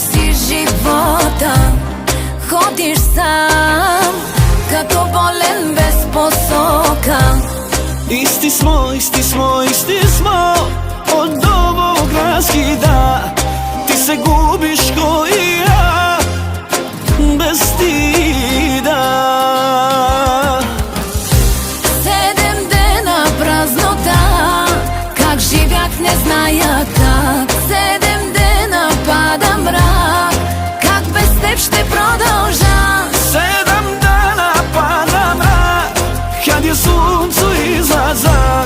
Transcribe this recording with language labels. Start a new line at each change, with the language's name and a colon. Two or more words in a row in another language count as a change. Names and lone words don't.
Bulgarian: си живота, ходиш сам, като болен без посока.
Bosnian: Isti smo, isti smo, isti smo od ovog raskida. Ti se gubiš ko i ja, bez stida.
Bulgarian: 7 дена празнота, как живях не зная как. 7 дена пада мрак, как без теб ще продължа.
Bosnian: 7 dana pada mrak, kad je suncu izlazak.